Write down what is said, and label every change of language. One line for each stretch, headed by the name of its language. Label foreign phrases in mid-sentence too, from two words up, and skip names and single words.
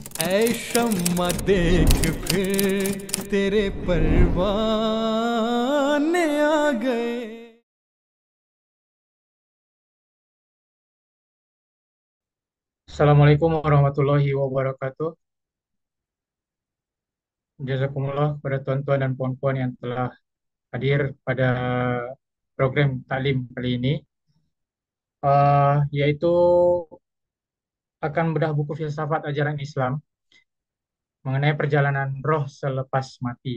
Urdu: اے شمع دیکھ پھر تیرے پروانے آ گئے.
Arabic: السلام عليكم ورحمة الله وبركاته.
Malay: Jazakumullah kepada tuan-tuan dan puan-puan yang telah hadir pada program taklim kali ini, yaitu akan bedah buku filsafat ajaran Islam mengenai perjalanan roh selepas mati.